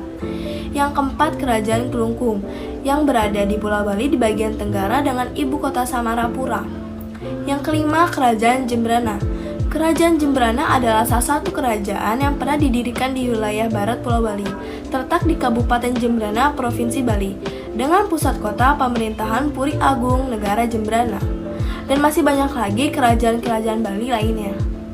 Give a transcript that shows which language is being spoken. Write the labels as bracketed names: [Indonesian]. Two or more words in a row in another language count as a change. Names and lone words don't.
[Indonesian] Yang keempat Kerajaan Kelungkung yang berada di Pulau Bali di bagian tenggara dengan ibu kota Samarapura. Yang kelima Kerajaan Jembrana. Kerajaan Jembrana adalah salah satu kerajaan yang pernah didirikan di wilayah barat Pulau Bali, terletak di Kabupaten Jembrana, Provinsi Bali, dengan pusat kota pemerintahan Puri Agung, Negara Jembrana. Dan masih banyak lagi kerajaan-kerajaan Bali lainnya.